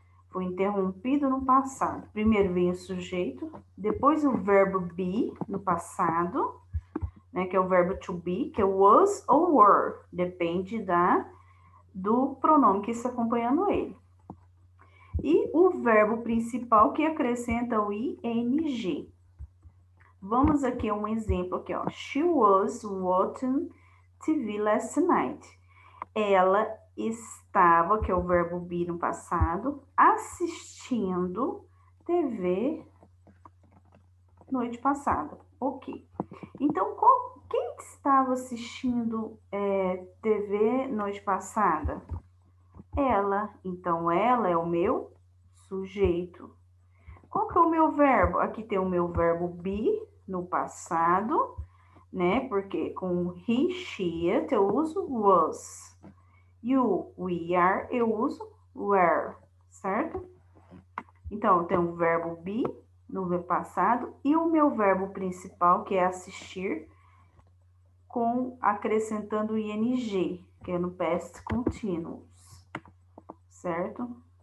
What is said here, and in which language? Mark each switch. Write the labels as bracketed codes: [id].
[pt] Foi interrompido no passado. Primeiro vem o sujeito, depois o verbo be no passado, né, que é o verbo to be, que é was ou were, depende do pronome que está acompanhando ele. E o verbo principal que acrescenta o ing. Vamos aqui a um exemplo aqui, ó. [en] She was watching TV last night. [pt] Ela estava, que é o verbo be no passado, assistindo TV noite passada. Ok. Então, quem estava assistindo TV noite passada? Ela. Então, ela é o meu sujeito. Qual que é o meu verbo? Aqui tem o meu verbo be no passado, né? Porque com he, she, it eu uso was. You, we, are eu uso were, certo? Então, eu tenho o verbo be no meu passado e o meu verbo principal, que é assistir, acrescentando o ing, que é no past continuous, certo?